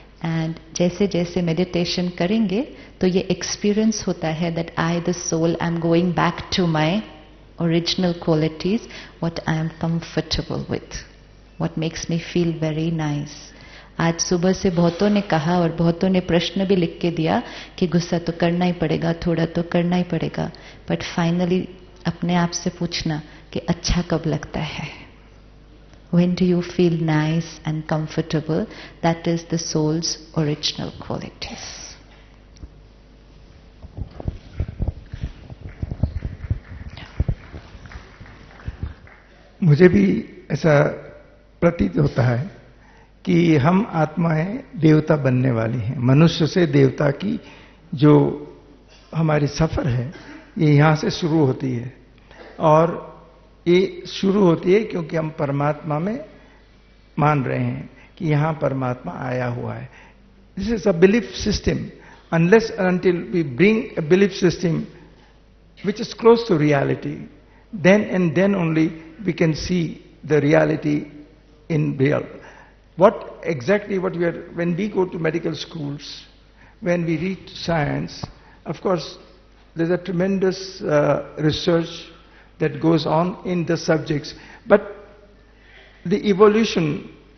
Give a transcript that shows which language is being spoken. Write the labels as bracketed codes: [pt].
[en] and [hi] जैसे जैसे meditation करेंगे तो ये एक्सपीरियंस होता है [en] That I the soul I am going back to my original qualities, what I am comfortable with, what makes me feel very nice. [hi] आज सुबह से बहुतों ने कहा और बहुतों ने प्रश्न भी लिख के दिया कि गुस्सा तो करना ही पड़ेगा, थोड़ा तो करना ही पड़ेगा. बट फाइनली अपने आप से पूछना कि अच्छा कब लगता है? [en] When do you feel nice and comfortable? That is the soul's original qualities. [hi] मुझे भी ऐसा प्रतीत होता है कि हम आत्माएं देवता बनने वाली हैं. मनुष्य से देवता की जो हमारी सफर है ये यहाँ से शुरू होती है. और ये शुरू होती है क्योंकि हम परमात्मा में मान रहे हैं कि यहाँ परमात्मा आया हुआ है. [en] This is a belief system. Unless until we bring a belief system which is close to reality, then and then only we can see the reality in real. What exactly what we are, when we go to medical schools, when we read science, of course there's a tremendous research that goes on in the subjects, but the evolution